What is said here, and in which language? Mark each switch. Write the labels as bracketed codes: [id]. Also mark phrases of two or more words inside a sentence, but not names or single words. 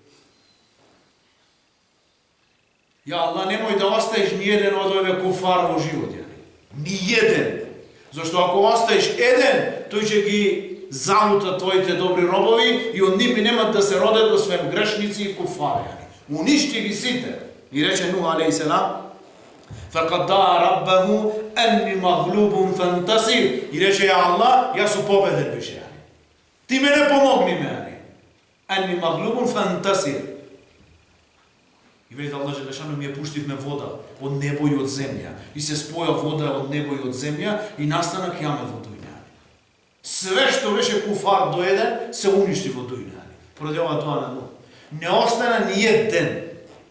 [mk] Ја Аллах, немој да оставиш ни еден од овие куфар во живот. Ни еден. Зашто ако оставиш еден, тој ќе ги залута твоите добри робови и од нив нема да се родат освен грешници и куфари. Уништи ги сите. И рече Нух алейхиссалам, [ar] فَقَدْ دَعَ رَبَّهُ أَنِّي مَغْلُوبٌ فَانْتَصِرْ. [mk] И рече, ја Аллах, јас сум победен више. Ти ме не помогни ме. [ar] أَنِّي مَغْلُوبٌ فَانْتَصِرْ. [mk] И вели Аллах джелешану, ми ја пуштивме вода од небо и од земја. И се споја вода од небо и од земја и настана кијамет во дуња. Све што беше куфар до еден, се уништи во дуња. Поради ова тоа на Нух. Не остана ни еден.